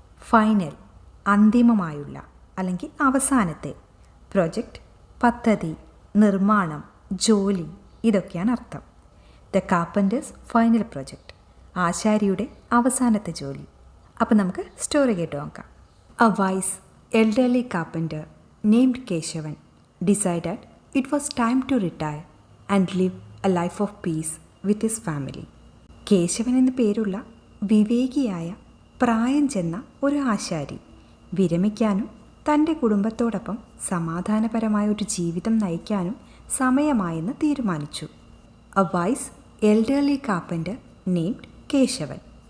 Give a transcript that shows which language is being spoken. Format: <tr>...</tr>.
<ml>Final അന്തിമമായുള്ള അല്ലെങ്കിൽ അവസാനത്തെ. Project പദ്ധതി, നിർമ്മാണം, ജോലി, ഇതൊക്കെയാണ് അർത്ഥം.</ml> <en>the carpenter's final project</en> <ml>ആശാരിയുടെ അവസാനത്തെ ജോലി. അപ്പം നമുക്ക് സ്റ്റോറി കേട്ട് നോക്കാം.</ml> <en>A wise elderly carpenter named Keshavan decided it was time to retire and live a life of peace with his family.</en> <ml>Keshavan എന്നു പേരുള്ള വിവേകിയായ പ്രായം ചെന്ന ഒരു ആശാരി വിരമിക്കാനും തൻ്റെ കുടുംബത്തോടൊപ്പം സമാധാനപരമായ ഒരു ജീവിതം നയിക്കാനും സമയമായെന്ന് തീരുമാനിച്ചു.</ml> <en>A wise elderly carpenter named Keshavan.</en>